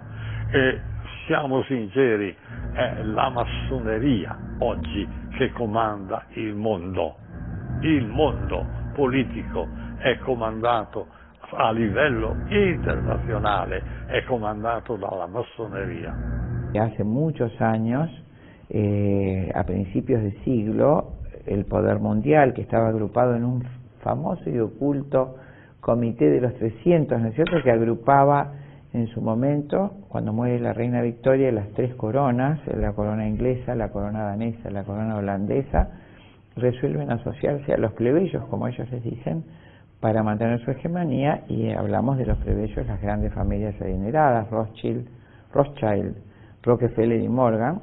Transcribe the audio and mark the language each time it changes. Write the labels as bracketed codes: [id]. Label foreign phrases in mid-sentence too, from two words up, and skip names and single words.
[it] E siamo sinceri, è la massoneria oggi che comanda il mondo. Il mondo politico è comandato a livello internazionale, è comandato dalla massonería. [es] Hace muchos años, a principios de siglo, el poder mundial, que estaba agrupado en un famoso y oculto comité de los 300, ¿no es cierto?, que agrupaba en su momento, cuando muere la reina Victoria, las tres coronas, la corona inglesa, la corona danesa, la corona holandesa, resuelven asociarse a los plebeyos, como ellos les dicen, para mantener su hegemonía, y hablamos de los plebeyos, las grandes familias adineradas, Rothschild, Rockefeller y Morgan.